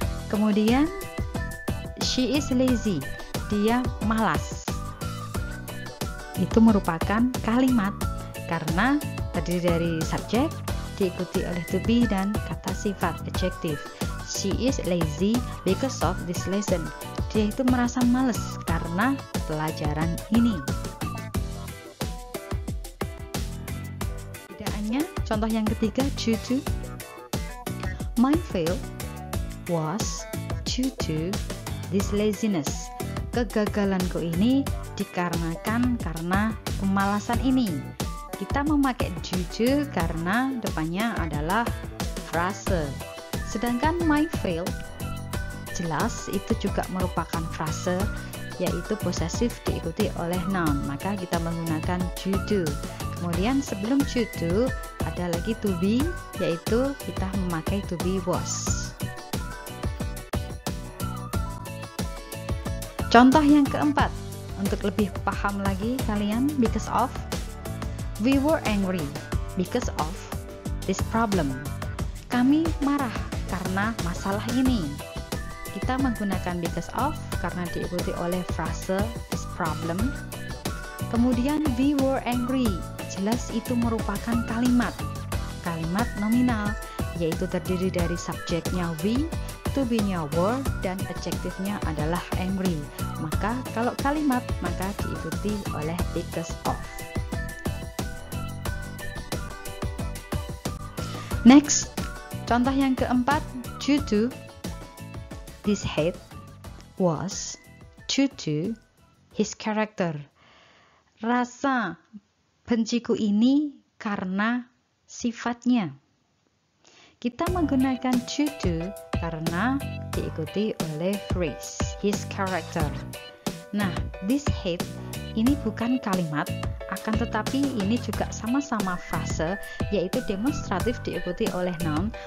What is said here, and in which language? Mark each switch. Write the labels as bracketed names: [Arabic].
[Indonesian] Kemudian she is lazy, dia malas. Itu merupakan kalimat karena terdiri dari subjek diikuti oleh to be dan kata sifat adjective. [English] She is lazy because of this lesson. [Indonesian] Dia itu merasa malas karena pelajaran ini. Contoh yang ketiga, due to. [English] My fail was due to this laziness. [Indonesian] Kegagalanku ini dikarenakan karena kemalasan ini. Kita memakai due to karena depannya adalah frase. Sedangkan my fail jelas itu juga merupakan frase, yaitu possessive diikuti oleh noun. Maka kita menggunakan due to. Kemudian sebelum due to ada lagi to be, yaitu kita memakai to be was. Contoh yang keempat, untuk lebih paham lagi kalian, because of. [English] We were angry because of this problem. [Indonesian] Kami marah karena masalah ini. Kita menggunakan because of karena diikuti oleh frase this problem. Kemudian we were angry, jelas itu merupakan kalimat nominal, yaitu terdiri dari subjeknya we, to be-nya were, dan adjektifnya adalah angry. Maka kalau kalimat maka diikuti oleh because of. Next, contoh yang keempat, due to. [English] This hate was due to his character. [Indonesian] Rasa benciku ini karena sifatnya. Kita menggunakan due to karena diikuti oleh phrase his character. Nah, this hate ini bukan kalimat, akan tetapi ini juga sama-sama frase, yaitu demonstratif diikuti oleh noun.